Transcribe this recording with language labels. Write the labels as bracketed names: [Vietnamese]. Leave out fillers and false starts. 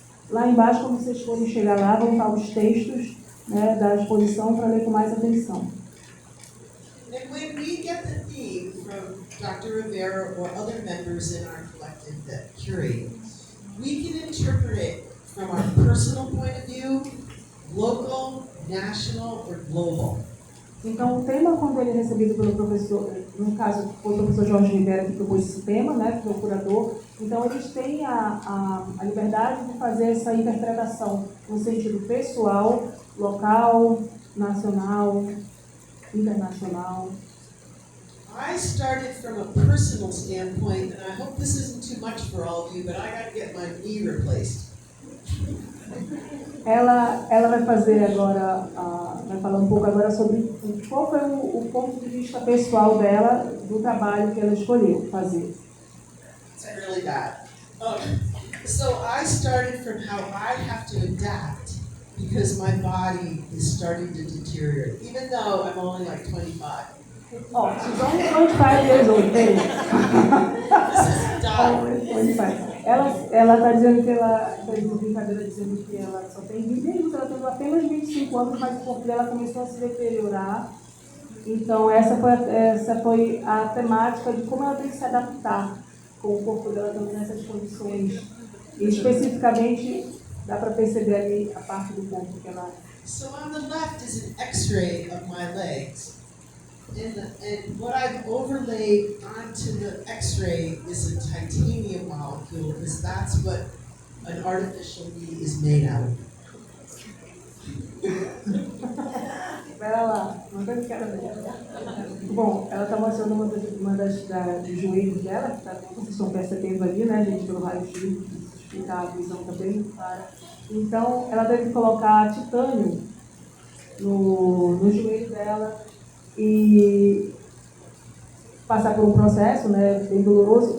[Portuguese] Lá embaixo, quando vocês forem chegar lá, vão estar os textos, né, da exposição para ler com mais atenção. [English] And when we get the theme from Dr. Rivera or other members in our collective that curate, we can interpret it from our personal point of view, local, national, or global. [Portuguese] Então, o tema, quando ele é recebido pelo professor, no caso, foi o professor Jorge Rivera que propôs esse tema, né, que é o curador, então eles têm a liberdade de fazer essa interpretação no sentido pessoal, local, nacional, internacional. [English] I started from a personal standpoint, and I hope this isn't too much for all of you, but I got to get my knee replaced. [Portuguese] Ela vai fazer agora, vai falar um pouco agora sobre qual foi o ponto de vista pessoal dela do trabalho que ela escolheu fazer. [English] It's really bad. So I started from how I have to adapt because my body is starting to deteriorate, even though I'm only like 25. Oh, she's only 25 years old, baby. This is done. Only 25. [Portuguese] Ela está dizendo que ela fez uma brincadeira dizendo que ela só tem 20 anos, ela tem apenas 25 anos, mas o corpo dela começou a se deteriorar. Então essa foi a temática de como ela tem que se adaptar com o corpo dela também nessas condições. E especificamente dá para perceber ali a parte do corpo que ela... [English] So on the left is an X-ray of my legs. And what I've overlaid onto the X-ray is a titanium molecule, because that's what an artificial knee is made out of. [Portuguese] Pera lá, não tem cara dela. Bom, ela está mostrando uma das dos joelhos dela, que vocês estão percebendo ali, né, gente, pelo raio-x, explicar a visão também clara. Então, ela teve que colocar titânio no joelho dela e passar por um processo, né, bem doloroso.